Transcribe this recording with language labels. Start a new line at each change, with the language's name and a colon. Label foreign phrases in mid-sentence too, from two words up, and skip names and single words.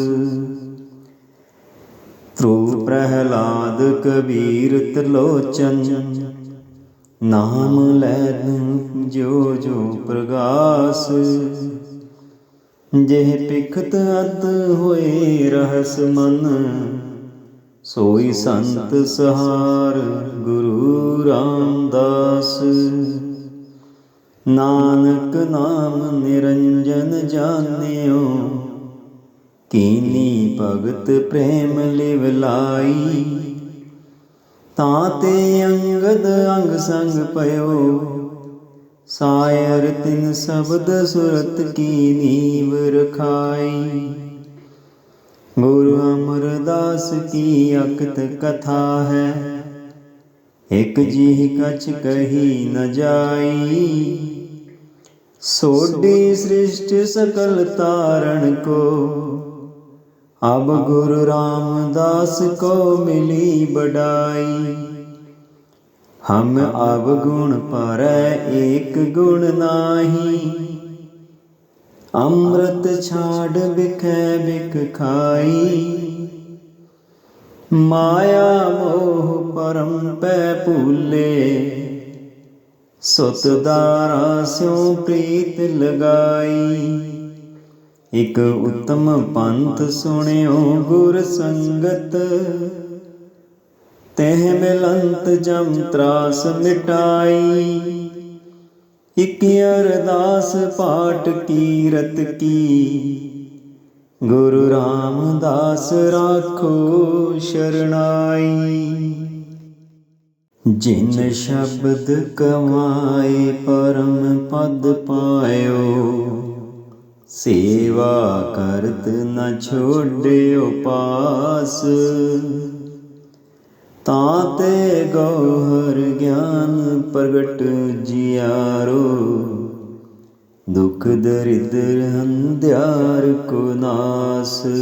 Braj: ध्रुव प्रहलाद कबीर त्रिलोचन, नाम लैन जो जो प्रगास। जेह पिखत अत होए रहस मन, सोई संत सहार गुरु रामदास। नानक नाम निरंजन जानियो, कीनी भगत प्रेम लिव लाई। ਤਾਂ ਤੇ ਅੰਗਦ ਅੰਗ ਸੰਗ ਪਇਓ, ਸਾਇਰ ਤਿਨ ਸ਼ਬਦ ਸੁਰਤ ਕੀ ਨੀਵ ਰਖਾਈ। ਗੁਰੂ ਅਮਰਦਾਸ ਕੀ ਅਕਤ ਕਥਾ ਹੈ, ਇਕ ਜਿਹ ਕਛ ਕਹੀ ਨ ਜਾਈ। ਸੋਢੀ ਸ੍ਰਿਸ਼ਟ ਸਕਲ ਤਾਰਨ ਕੋ, अब गुरु रामदास को मिली बड़ाई। हम अवगुण परੈ एक गुण नाही, अमृत छाड़ बिखै बिख खाई। माया मोह परम पै भूले, सुत दारा स्यों प्रीत लगाई। ਇਕ ਉਤਮ ਪੰਥ ਸੁਣਿਓ ਗੁਰ ਸੰਗਤ, ਤਹਿ ਮਿਲੰਤ ਜਮ ਤਰਾਸ ਮਿਟਾਈ। ਇਕ ਅਰਦਾਸ ਪਾਠ ਕੀਰਤ ਕੀ, ਗੁਰੂ ਰਾਮਦਾਸ ਰਾਖੋ ਸ਼ਰਨਾਈ। ਜਿਨ ਸ਼ਬਦ ਕਮਾਏ ਪਰਮ ਪਦ ਪਾਇਓ, सेवा करत न छोड़ियो पास। ताते गौहर ज्ञान प्रगट जियारो, दुख दरिद्र अंध्यार को नास।